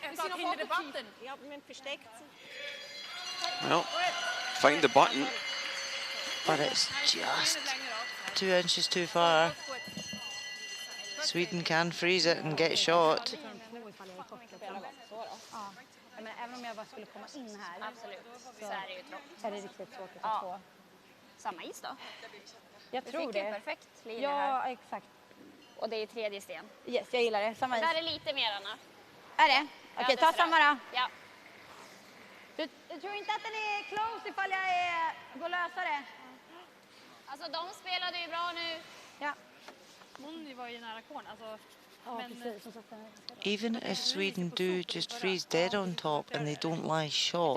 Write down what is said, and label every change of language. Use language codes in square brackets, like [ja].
[de] Wir sind noch hinter den Button. Ja, aber wir müssen versteckt sein. [en] Well, find the button. But it's just 2 inches too far. Sweden can freeze it and get shot. [sv] Men även om jag bara skulle komma in här. Absolut. Så är det ju trångt. Är det riktigt svårt att få. Samma is då? Jag tror det. Perfekt linje Ja, här. exakt. Och det är 3D sten. Yes, jag gillar det. Samma is. Där är lite mer, Anna. Är det? Okej, ta samma då. Ja. Du tror inte att den är close ifall jag går lösa det? Alltså de spelade ju bra nu. Ja. Hon var ju nära korn. Alltså, [en] Even if Sweden do just freeze dead on top and they don't lie shot,